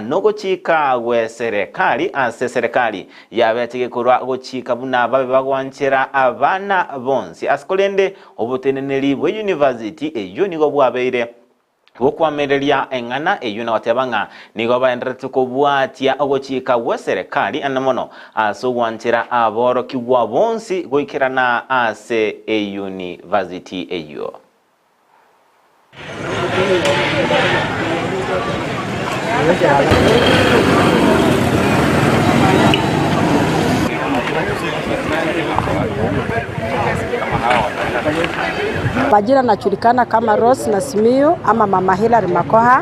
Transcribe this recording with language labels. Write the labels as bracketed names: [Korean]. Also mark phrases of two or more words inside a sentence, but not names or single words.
[Gusii] nogochika we serikali ase serikali yabetike kurwa gochika buna babe bagwanchera abana bonsi asikolende obuteneneli bwe university eyo nigo bwabeire bukwamerelia engana eyo na watebanga nigo baenderete kubwatia ogochika we serikali anamono asogwanchera aboro kiwa bonsi goikirana ase university eyo. [Swahili] Majina najulikana kama Rose Nasimiyu ama Mama Hilary Makoha.